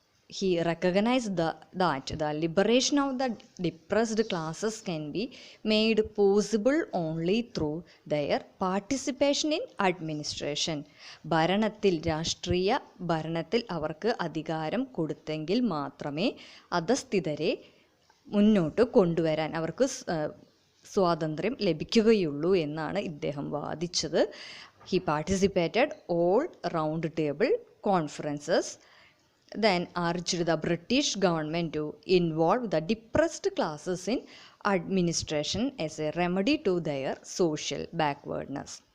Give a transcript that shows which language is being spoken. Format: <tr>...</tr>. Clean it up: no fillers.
<en>He recognized that the liberation of the depressed classes can be made possible only through their participation in administration.</en> <ml>രാഷ്ട്രീയ ഭരണത്തിൽ അവർക്ക് അധികാരം കൊടുത്തെങ്കിൽ മാത്രമേ അധസ്ഥിതരെ മുന്നോട്ട് കൊണ്ടുവരാൻ അവർക്ക് സ്വാതന്ത്ര്യം ലഭിക്കുകയുള്ളൂ എന്നാണ് ഇദ്ദേഹം വാദിച്ചത്.</ml> <en>He participated all round table conferences, then urged the British government to involve the depressed classes in administration as a remedy to their social backwardness.</en>